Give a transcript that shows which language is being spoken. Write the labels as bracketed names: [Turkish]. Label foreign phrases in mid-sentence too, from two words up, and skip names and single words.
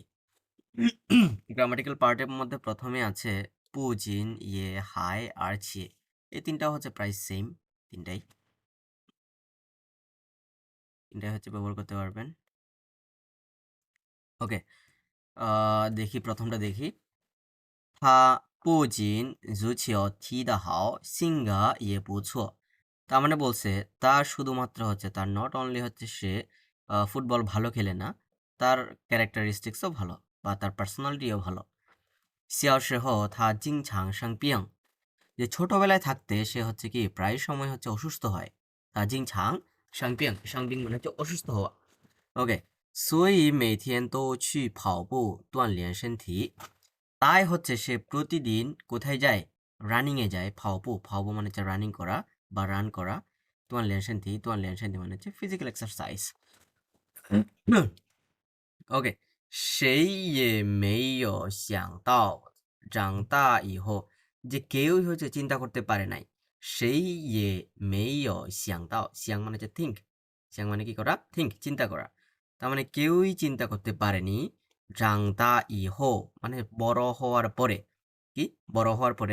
[Bangla] গ্রামাটিক্যাল পার্টের মধ্যে প্রথমে আছে পুজিন, ইয়ে, হাই আর ছিয়ে। এই তিনটাও হচ্ছে প্রায় সেম, তিনটাই হচ্ছে ব্যবহার করতে পারবেন। ওকে, দেখি প্রথমটা দেখি। [Chinese] 他不仅足球踢得好，性格也不错। [Bangla] তার মানে বলছে তার শুধুমাত্র হচ্ছে তার [English] not only [Bangla] হচ্ছে সে ফুটবল ভালো খেলে না, তার ক্যারেক্টারিস্টিক্সও ভালো বা তার পার্সোনালিটিও ভালো। [Chinese] 小时候他经常生病, [Bangla] যে ছোটবেলায় থাকতে সে হচ্ছে কি প্রায় সময় হচ্ছে অসুস্থ হয়। তা [Chinese] 经常生病生病 [Bangla] মানে হচ্ছে অসুস্থ হওয়া। ওকে, [Chinese] 所以每天都去跑步锻炼身体. [Bangla] তাই হচ্ছে সে প্রতিদিন কোথায় যায়? রানিংয়ে যায়। [Chinese] 跑步跑步 [Bangla] মানে হচ্ছে রানিং করা বা রান করা। [Chinese] 锻炼身体 [Bangla] মানে হচ্ছে [English] physical exercise. [Chinese] OK，谁也没有想到长大以后, [Bangla] যে কেউই হচ্ছে চিন্তা করতে পারে নাই। [Chinese] 谁也没有想到, [Bangla] শিয়াং মানে হচ্ছে থিঙ্ক, শিয়াং মানে কি করা? থিঙ্ক, চিন্তা করা। তার মানে কেউই চিন্তা করতে পারেনি [Chinese] 长大以后 [Bangla] মানে বড় হওয়ার পরে। কি বড় হওয়ার পরে?